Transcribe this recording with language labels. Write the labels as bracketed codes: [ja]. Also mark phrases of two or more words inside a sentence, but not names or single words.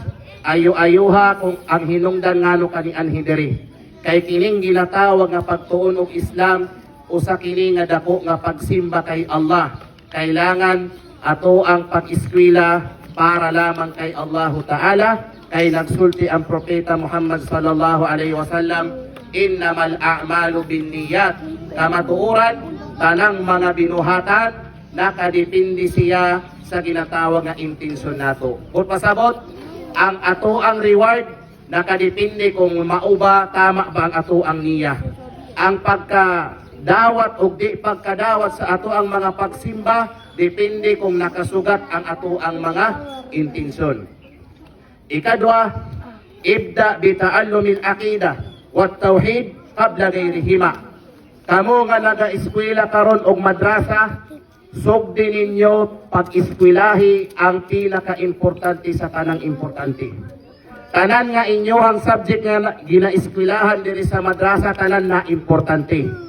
[ceb] Ayo-ayuha kung ang hinungdan ngano kani anhi diri. Kay kining ginatawag nga pagtuon og Islam usa kini nga dako nga pagsimba kay Allah. Kailangan ato ang pag-eskwela para lamang kay Allahu Ta'ala, kay nagsulti ang propeta Muhammad [ar] صلى الله عليه وسلم إنما الأعمال بالنيات, [ceb] kamatuoran tanang mga binuhatan nakadepende siya sa ginatawag nga intensyon nato. Kung pasabot ang ato ang reward nakadepende kung mauba tama ba ang ato ang niya. Ang pagkadawat o di pagkadawat sa ato ang mga pagsimba depende kung nakasugat ang ato ang mga intensyon. Ikadwa, [ar] ابدأ بتعلم العقيدة والتوحيد قبل غيرهما. [ceb] Kamo nga naga-eskwela karon og madrasa, sugdi ninyo pag-eskwelahi ang pinaka-importante sa tanang importante. Tanan nga inyohang subject nga gina-eskwelahan diri sa madrasa, tanan na importante.